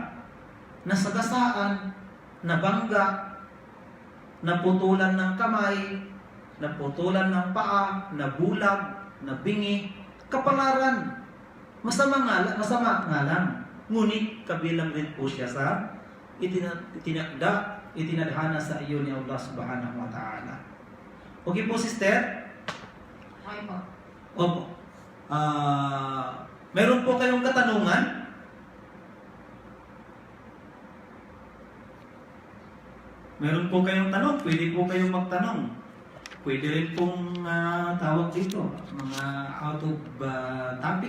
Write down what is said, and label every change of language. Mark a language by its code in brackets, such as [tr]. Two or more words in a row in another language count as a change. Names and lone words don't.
[tl] Nasagasaan, nabangga, naputulan ng kamay, naputulan ng paa, nabulag, nabingi, kapalaran. Masama nga lang. Ngunit kabilang rin po siya sa itinadhana sa iyo ni [ar] الله سبحانه وتعالى. [tl] Okay po, sister? Okay po. Opo. Meron po kayong katanungan? Meron po kayong tanong? Pwede po kayong magtanong. Pwede rin pong tawag dito, mga [en] out of topic.